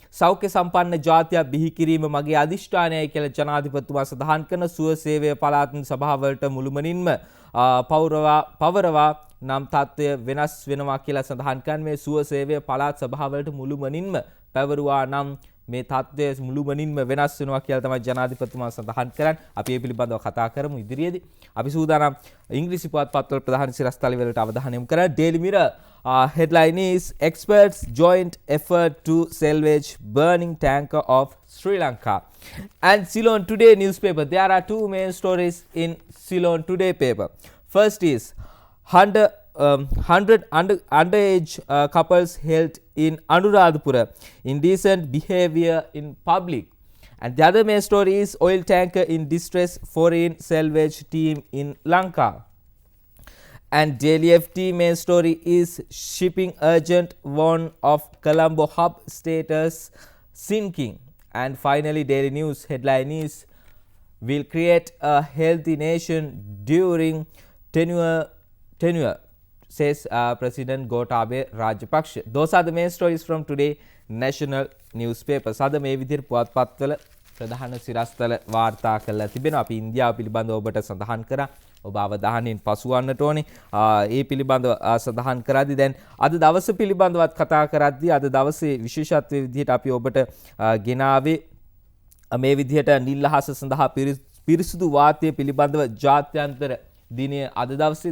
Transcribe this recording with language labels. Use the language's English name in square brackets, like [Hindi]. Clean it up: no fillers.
[Sinhala] සෞඛ්‍ය සම්පන්න ජාතියක් බිහි කිරීම මගේ අධිෂ්ඨානයයි කියලා ජනාධිපතිතුමා සඳහන් කරන සුව සේවය පළාත් සභාවලට මුළුමනින්ම පවරවා නම් තත්ත්වය වෙනස් වෙනවා කියලා සඳහන් කරන මේ සුව සේවය පළාත් සභාවලට මුළුමනින්ම පැවරුවා නම් මේ තත්ත්වය මුළුමනින්ම වෙනස් වෙනවා කියලා තමයි ජනාධිපතිතුමා සඳහන් කරන්නේ. අපි මේ පිළිබඳව කතා කරමු ඉදිරියේදී. අපි සූදානම් ඉංග්‍රීසි පුවත්පත්වල ප්‍රධාන සිරස්තල වලට අවධානය යොමු කරා. [English] Daily Mirror headline is experts joint effort to salvage burning tanker of Sri Lanka. And Ceylon Today newspaper, there are two main stories in Ceylon Today paper. First is 100 underage couples held in Anuradhapura indecent behavior in public. And the other main story is oil tanker in distress, foreign salvage team in Lanka. And Daily FT main story is shipping urgent warn of Colombo hub status sinking. And finally Daily News headline is will create a healthy nation during tenure says President Gotabaya Rajapaksa. Those are the main stories from today national newspapers. [Sinhala] අද මේ විදිහට පුවත්පත්වල ප්‍රධාන සිරස්තල වාර්තා කරලා තිබෙනවා. අපි ඉන්දියාව පිළිබඳව ඔබට සඳහන් කරා. ඔබ අවධානයෙන් පසුවන්නට ඕනේ. ඒ පිළිබඳව සඳහන් කරද්දී දැන් අද දවස පිළිබඳවත් කතා කරද්දී අද දවසේ විශේෂත්වයේ විදිහට අපි ඔබට ගෙනාවේ මේ විදිහට නිල් අහස සඳහා පිරිසුදු වාතය පිළිබඳව ජාත්‍යන්තර දිනය අද දවසේ.